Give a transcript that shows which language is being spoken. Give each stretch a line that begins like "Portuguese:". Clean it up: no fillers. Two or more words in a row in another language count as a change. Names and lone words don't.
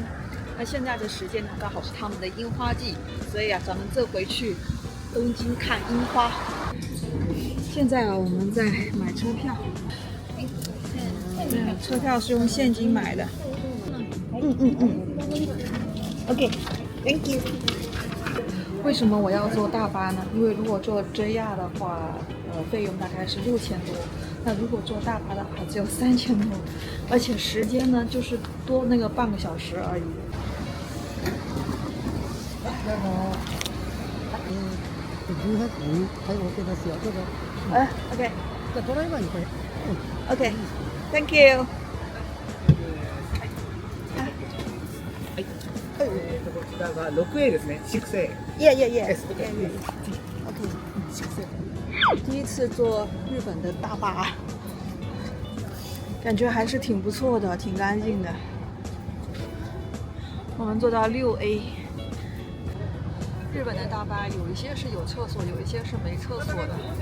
Chinese: 那现在的时间呢，刚好是他们的樱花季，所以啊，咱们这回去东京看樱花。现在啊，我们在买车票。车票是用现金买的。
English: OK，Thank you。
Chinese: 为什么我要坐大巴呢？因为如果坐 JR 的话，费用大概是6000多。那如果坐大巴的话，只有3000多，而且时间呢，就是多那个半个小时而已。
Japanese: 18 円はい OK ですよ。どうぞ。 OK，じゃあドライバーにこれ。
English: OK，Thank you。
Japanese: だから6A ですね。6A。
English: Yeah。 OK。
Chinese: 第一次坐日本的大巴，感觉还是挺不错的，挺干净的。我们坐到6A。日本的大巴有一些是有厕所，有一些是没厕所的。